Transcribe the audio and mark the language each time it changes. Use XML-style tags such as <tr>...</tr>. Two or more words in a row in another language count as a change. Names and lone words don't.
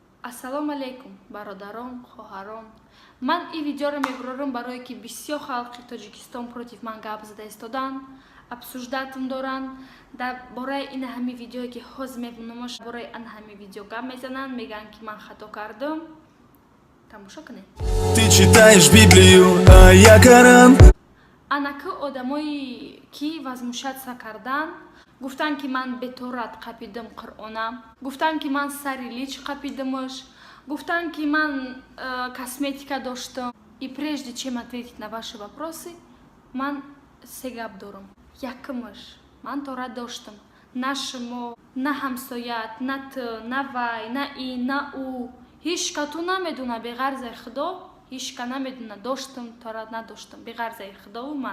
<tg>Ассалому алейкум, бародарон, хоҳарон. Ман ин видеоро мебарорам барое ки бисёр халқи Тоҷикистон против ман гап зада истодан, обсуждатам доранд. Дар бораи ин ҳами видеое ки ҳозир мебинамаш, бораи ин ҳами видео гап мезананд, мегӯянд ки ман хато кардам. Тамошо кунед.</tg> <ru>Ты читаешь Библию, а я Коран.</ru> <tg>Анаки одамои ки возмущаться кардан, гуфтанд ки ман беторат қапидам Қуръона, гуфтанд ки ман сари лич қапидамаш, гуфтанд ки ман косметика доштам.</tg> <ru>И прежде чем ответить на ваши вопросы,</ru> <tg>ман се гап дорам. Якамаш, ман тора доштам. На шумо, на ҳамсоят, на ту, на вай, на ин, на у. ҳеҷ кату намедуна беғарзаи Худо, ҳеҷ ка намедуна доштам, тора надоштам. Беғарзаи Худову ман.</tg>